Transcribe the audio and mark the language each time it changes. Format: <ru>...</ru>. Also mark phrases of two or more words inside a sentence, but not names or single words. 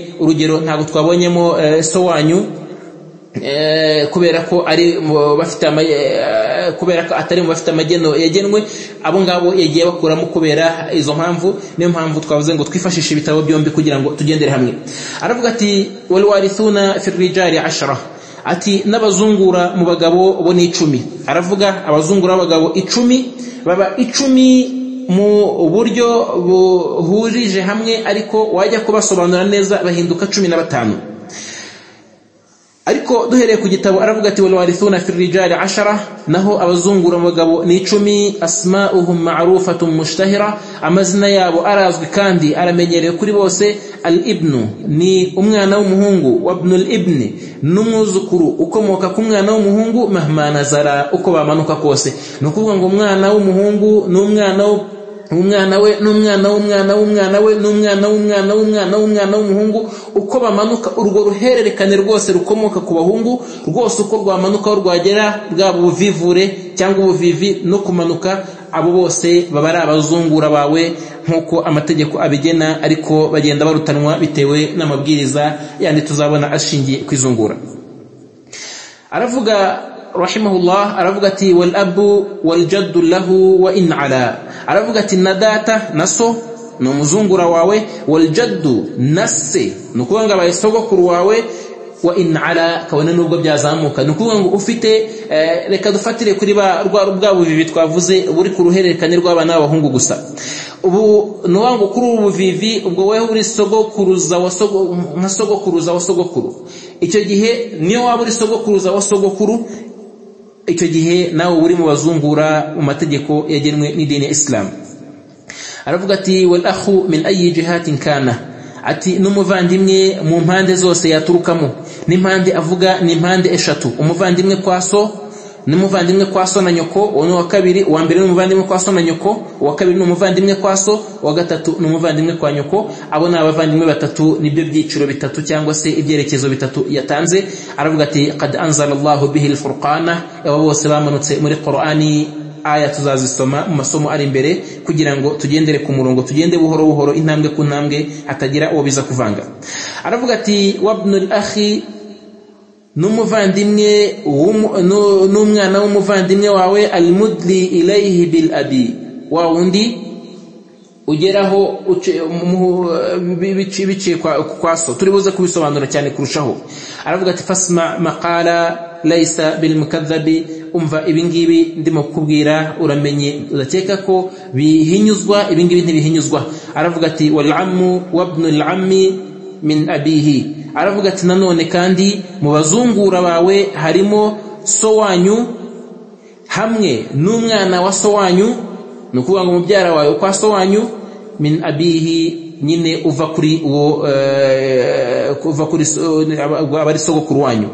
<rw>Urugero, ntabwo twabonyemo so wanyu, kubera ko ari bafite kubera ko atari mu bafite amageno yagenwe. Abo ngabo yagiye bakuramo kubera izo mpamvu. Niyo mpamvu twavuze ngo twifashishe ibitabo byombi kugira ngo tugendere hamwe. Aravuga ati</rw> <ar>والوارثون في الرجال 10,</ar> <rw>ati n'abazungura mu bagabo bo ni 10. Aravuga abazungura b'abagabo 10 baba 10 mu buryo buhurije hamwe, ariko wajya kubasobanura neza bahinduka 15. Ariko duhereye ku gitabo aravuga ati</rw> <ar>والوارثون في الرجال</ar> <rw>10, naho abazungura mu bagabo ni 10.</rw> <ar>أسماؤهم معروفة مشتهرة,</ar> <rw>amazina yabo arazwi kandi aramenyerewe kuri bose.</rw> <ar>الابن</ar> <rw>ni umwana w'umuhungu,</rw> <ar>وابن الابن</ar> <rw>n'umwuzukuru ukomoka ku mwana w'umuhungu,</rw> <ar>مهما نزل,</ar> <rw>uko bamanuka kose. Nukuvuga ngo umwana w'umuhungu n'umwana umwana we n'umwana w'umwana w'umwana we n'umwana w'umwana w'umwana w'umwana w'umuhungu, uko bamanuka urwo ruhererekane rwose rukomoka ku bahungu rwose, uko rwamanuka rwagera bwaba ubuvivure cyangwa ubuvivi no kumanuka, abo bose baba ari abazungura bawe nk'uko amategeko abigena, ariko bagenda barutanwa bitewe n'amabwiriza yandi tuzabona ashingiye kwizungura.</rw> <ar>رحمه الله,</ar> <rw>aravuga ati</rw> <ar>والأب والجد له وإن علا,</ar> <rw>aravuga ati na data na so ni umuzungura wawe,</rw> <ar>والجد</ar> <rw>nase nukuvuga ngo abaye sogokuru wawe,</rw> <ar>وإن علا</ar> <rw>kabone nubwo byazamuka. Nukuvuga ngo ufite reka dufatire kuri bwa buvivi twavuze buri ku ruhererekane rw'abana b'abahungu gusa. Ubu nuwango kuri ubu buvivi ubwo weho uri sogokuruza wa nka sogokuruza wa sogokuru, icyo gihe niyo waba uri sogokuruza wa sogokuru, icyo gihe nawe uri mu bazungura mu mategeko yagenwe n'idini ya Islam. Aravuga ati</rw> <ar>والأخ من أي جهة كان,</ar> <rw>ati n'umuvandimwe mu mpande zose yaturukamo. N'impande avuga ni impande 3, umuvandimwe kwa so n'umuvandimwe kwa so na nyoko, uwo wa kabiri, uwa mbere n'umuvandimwe kwa so na nyoko, uwa kabiri n'umuvandimwe kwa so, uwa gatatu n'umuvandimwe kwa nyoko. Abo ni abavandimwe batatu, nibyo byiciro bitatu cyangwa se ibyerekezo bitatu yatanze. Aravuga ati</rw> <ar>قد أنزل الله به الفرقانا,</ar> <rw>abo bose bamanutse muri Qur'ani. Aya tuzazisoma mu masomo ari imbere kugira ngo tugendere ku murongo, tugende buhoro buhoro, intambwe ku ntambwe, hatagira uwo biza kuvanga. Aravuga ati</rw> <ar>وابن الأخ,</ar> <rw>n'umuvandimwe n'umwana w'umuvandimwe wawe</rw> <ar>المدلي إليه بالأب</ar> <rw>wa wundi ugeraho biciye kwa so turibuze kubisobanura cyane kurushaho. Aravuga ati</rw> <ar>فاسمع مقالا ليس بالمكذب,</ar> <rw>umva ibingibi ndimo kubwira uramenye udakeka ko bihinyuzwa, ibingibi ntibihinyuzwa. Aravuga ati</rw> <ar>والعم وابن العم من أبيه,</ar> <rw>aravuga ati nanone kandi mu bazungura bawe harimo so wanyu hamwe n'umwana wa so wanyu, nukuvuga ngo mubyara wawe kwa so wanyu,</rw> <ar>من أبيه</ar> <rw>nyine uva kuri uwo kuva kuri abari sogokuru wanyu.</rw>